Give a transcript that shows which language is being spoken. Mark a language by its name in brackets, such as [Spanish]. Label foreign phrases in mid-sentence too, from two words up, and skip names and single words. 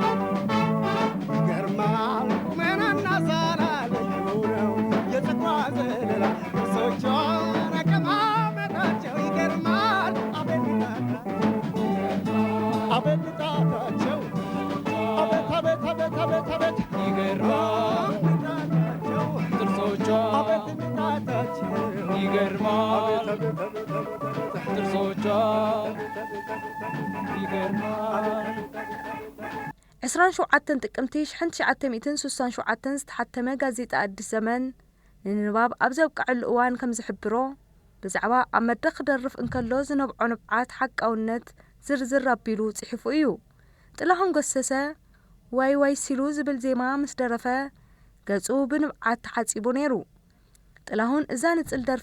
[Amharic] ይገርማል ቁመናና ዛላ ልዩ ነው የጸጉሯ ዘለላ እርሶቿን አቀማመጣቸው ይገርማል አበንታታቸው አቤት አቤት አቤት አቤት አቤት ይገርማል ጥርሶቿ ይገርማል ጥርሶቿ [Tigrinya] 27 ጥቅምቲ 1967 ዝተሓተመ ጋዜጣ አዲስ ዘመን ንንባብ ኣብ ዘብቅዐሉ እዋን ከም ዝሕብሮ ብዛዕባ ኣብ መድረኽ ክደርፍ እንከሎ ዝነብዖ ንብዓት ሓቃውነት ዝርዝር ኣቢሉ ጽሒፉ እዩ። ጥላሁን ገሰሰ ዋይ ዋይ ሲሉ ዝብል ዜማ ምስ ደረፈ ገጹ ብንብዓት ተሓጺቡ ነይሩ። ጥላሁን እዛ ንጽል ደርፊ